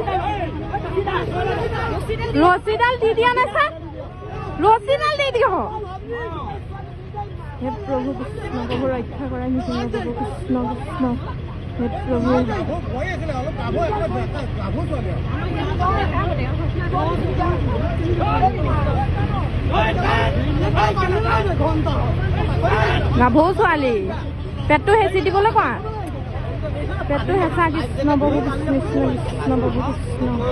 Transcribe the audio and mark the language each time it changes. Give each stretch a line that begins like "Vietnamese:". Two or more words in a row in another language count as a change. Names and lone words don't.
Bangla: রসিডাল দি দিয়া না স্যার, রসিডাল দি দিও। হে প্রভু কৃষ্ণ, প্রভু রক্ষা করা, নৃসিংহ প্রভু কৃষ্ণ কৃষ্ণ,
Assamese: হে প্ৰভু গাভৰু ছোৱালী পেটটো হেঁচি দিবলৈ কোৱা পেটটো হেঁচা কৃষ্ণ প্ৰভু কৃষ্ণ কৃষ্ণ প্ৰভু কৃষ্ণ